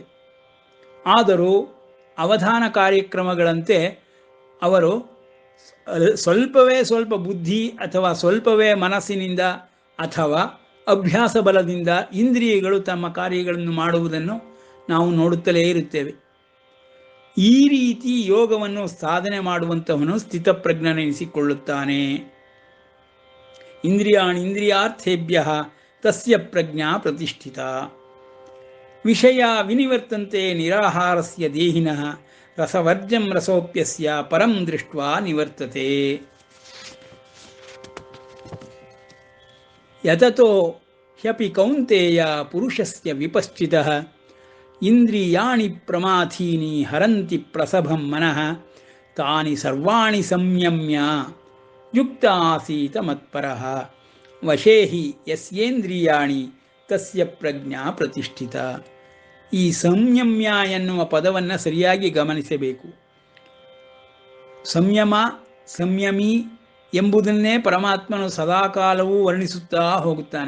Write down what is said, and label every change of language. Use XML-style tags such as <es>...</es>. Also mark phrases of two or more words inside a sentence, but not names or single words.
<kn>ಆದರೂ ಅವಧಾನ ಕಾರ್ಯಕ್ರಮಗಳಂತೆ ಅವರು ಸ್ವಲ್ಪ ಬುದ್ಧಿ ಅಥವಾ ಸ್ವಲ್ಪವೇ ಮನಸ್ಸಿನಿಂದ ಅಥವಾ ಅಭ್ಯಾಸ ಬಲದಿಂದ ಇಂದ್ರಿಯಗಳು ತಮ್ಮ ಕಾರ್ಯಗಳನ್ನು ಮಾಡುವುದನ್ನು ನಾವು ನೋಡುತ್ತಲೇ ಇರುತ್ತೇವೆ. ಈ ರೀತಿ ಯೋಗವನ್ನು ಸಾಧನೆ ಮಾಡುವಂತಹವನು ಸ್ಥಿತಪ್ರಜ್ಞನೆನಿಸಿಕೊಳ್ಳುತ್ತಾನೆ.</kn> <sa>ಇಂದ್ರಿಯಾಣಿ ಇಂದ್ರಿಯಾರ್ಥೇಭ್ಯ ತಸ್ಯ ಪ್ರಜ್ಞಾ ಪ್ರತಿಷ್ಠಿತ. ವಿಷಯ ವಿನಿವರ್ತಂತೆ ನಿರಾಹಾರಸ್ಯ ದೇಹಿನಃ ರಸವರ್ಜಂ ರಸೋಪ್ಯಸ್ಯ ಪರಂ ದೃಷ್ಟ್ವಾ ನಿವರ್ತತೆ. ಯತತೋ ಹ್ಯಪಿ ಕೌಂತೇಯ ಪುರುಷಸ್ಯ ವಿಪಶ್ಚಿತಃ ಇಂದ್ರಿಯಾಣಿ ಪ್ರಮಾಥೀನಿ ಹರಂತಿ ಪ್ರಸಭಂ ಮನಃ ತಾನಿ ಸರ್ವಾಣಿ ಸಂಯಮ್ಯ ಯುಕ್ತ ಆಸೀತ ಮತ್ಪರಃ ವಶೇಹಿ ಯಸ್ಯೇಂದ್ರಿಯಾಣಿ ತಸ್ಯ ಪ್ರಜ್ಞಾ ಪ್ರತಿಷ್ಠಿತ.</sa> <kn>ಈ ಸಂಯಮ್ಯ ಎನ್ನುವ ಪದವನ್ನು ಸರಿಯಾಗಿ ಗಮನಿಸಬೇಕು. ಸಂಯಮ, ಸಂಯಮಿ ಎಂಬುದನ್ನೇ ಪರಮಾತ್ಮನು ಸದಾಕಾಲವೂ ವರ್ಣಿಸುತ್ತಾ ಹೋಗುತ್ತಾನೆ.</kn>